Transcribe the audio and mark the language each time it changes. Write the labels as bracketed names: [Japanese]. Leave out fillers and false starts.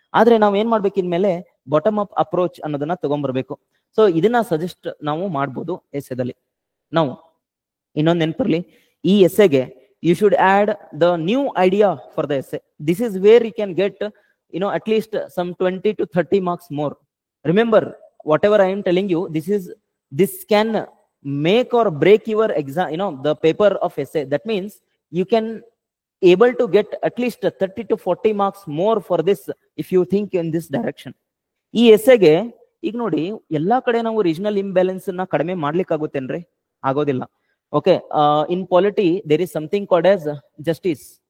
[Kannada] ಆದ್ರೆ ನಾವ್ ಏನ್ ಮಾಡ್ಬೇಕು, ಇನ್ಮೇಲೆ ಬಾಟಮ್ ಅಪ್ ಅಪ್ರೋಚ್ ಅನ್ನೋದನ್ನ ತಗೊಂಡ್ಬರ್ಬೇಕು. ಸೊ ಇದನ್ನ ಸಜೆಸ್ಟ್ ನಾವು ಮಾಡ್ಬೋದು ಎಸ್ಸೆದಲ್ಲಿ. ನಾವು ಇನ್ನೊಂದು ನೆನಪಿರ್ಲಿ, ಈ ಎಸ್ಸೆಗೆ [English] You should add the new idea for the essay. This is where you can get at least some 20 to 30 marks more. Remember, whatever I am telling you, this can make or break your exam, the paper of essay. That means you can able to get at least 30 to 40 marks more for this if you think in this direction. [Kannada] ಈ ಎಸ್ಸೆಗೆ ಈಗ ನೋಡಿ, ಎಲ್ಲಾ ಕಡೆ ನಾವು regional imbalance ನ ಕಡಿಮೆ ಮಾಡ್ಲಿಕ್ಕೆ ಆಗುತ್ತೇನ್ರಿ? ಆಗೋದಿಲ್ಲ. [English] Okay, in polity there is something called as justice.